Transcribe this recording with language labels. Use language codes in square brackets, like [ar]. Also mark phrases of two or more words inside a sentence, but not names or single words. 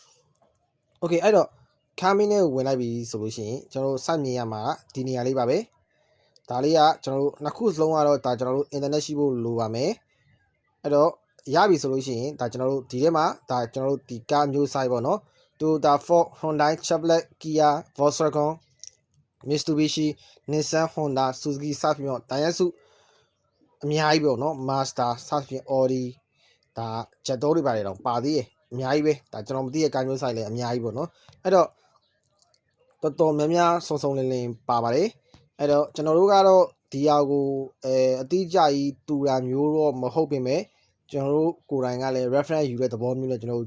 [my] Okay အဲ့တော့ Calming နဲ့ဝင်လိုက်ပြီဆိုလို့ရှိရင်ကျွန်တော်တို့စမြင်ရမှာဒီနေရာလေးပါပဲဒါလေးကကျွန်တော်တို့နှစ်ခုစလုံးကတော့ဒါကျွန်တော်တို့ internet ရှိဖို့လိုပါမယ်အဲ့တော့ရပြီဆိုလို့ရှိရင်ဒါကျွန်တော်တို့ဒီထဲမှာဒါကျွန်တော်တို့ဒီကားမျိုးဆိုင်ပေါ့နော် Toyota Ford Hyundai Chevrolet Kia Volkswagen Mitsubishi Nissan Honda Suzuki စသဖြင့်တော့တန်ရစုအများကြီးပေါ့နော် Mazda စသဖြင့် Audi ဒါဂျက်တိုးတွေပါတယ်တော့ပါသေးတယ်အများကြီးပဲဒါကျွန်တော်မသိတဲ့ကားမျိုးဆိုင်လည်းအများကြီးပေါ့နော်အဲ့တော့တော်တော်များများစုံစုံလ င်လင်ပါပါတယ်အဲ့တော့ကျွန်တော်တို့ကတော့ဒီဟာကိုအတိအကျကြီးတူတာမျိုးတော့မဟုတ်ပြင်မဲ့ကျွန်တော်တို့ကိုယ်တိုင်ကလည်း reference ယူတဲ့သဘောမျိုးနဲ့ကျွန်တော်တို့